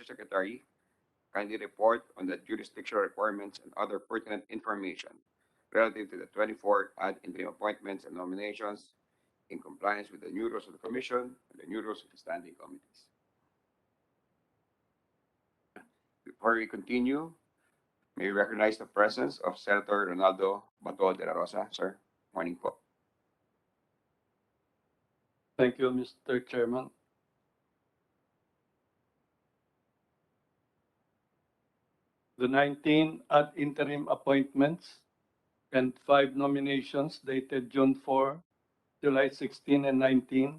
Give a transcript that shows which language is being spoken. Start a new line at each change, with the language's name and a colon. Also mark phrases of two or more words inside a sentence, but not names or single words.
English: Secretary, kindly report on the jurisdictional requirements and other pertinent information relative to the 24 ad interim appointments and nominations in compliance with the new rules of the Commission and the new rules of the standing committees. Before we continue, may we recognize the presence of Senator Ronaldo Bato de la Rosa, sir. Morning po. Thank you, Mr. Chairman. The 19 ad interim appointments and 5 nominations dated June 4, July 16 and 19,